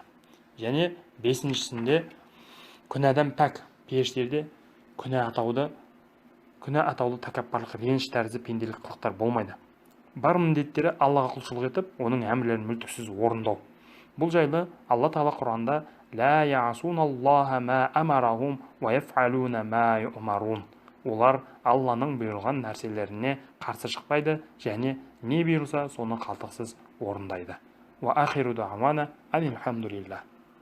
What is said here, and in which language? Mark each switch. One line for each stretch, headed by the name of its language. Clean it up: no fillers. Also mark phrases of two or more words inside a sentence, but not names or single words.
Kazakh: Және бесіншісінде, күнәдан пәк. Періштерде күнә атаулы тәкаппарлық, реніш тәрізді пенделік қылықтар болмайды. Бар міндеттері Аллаға құлшылық етіп, оның әмірлерін мүлтіксіз орындау. Бұл жайлы Алла Тағала Құранда
Arabic: «لا يعصون الله ما أمرهم ويفعلون ما يؤمرون».
Kazakh: Олар Алланың бұйырған нәрселеріне қарсы шықпайды және не бұйырса соны қалтықсыз орындайды.
Arabic: وآخر دعوانا أن الحمد لله.